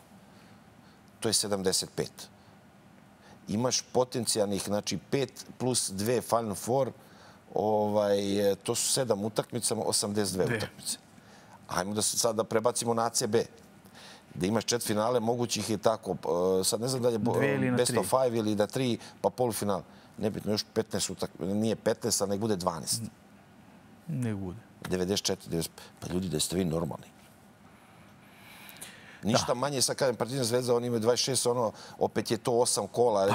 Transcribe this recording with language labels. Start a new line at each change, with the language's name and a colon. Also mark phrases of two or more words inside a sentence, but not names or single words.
Serbian: To je 75. Imaš potencijalnih, znači 5 plus 2 Final Four, to su 7 utakmica, 82 utakmice. Ajmo da se sad da prebacimo na ACB. Da imaš 4 finale, mogućih je tako. Sad ne znam da je
English: best of 5
Serbian: ili na 3, pa polufinale. Nebitno, još 15 utakmica. Nije 15, ali nek bude 12. Ne bude. 94, 95. Pa ljudi, da ste vi normalni. Ništa manje, sad kažem, Partizan Zvezda, oni imaju 26, opet je to 8 kola.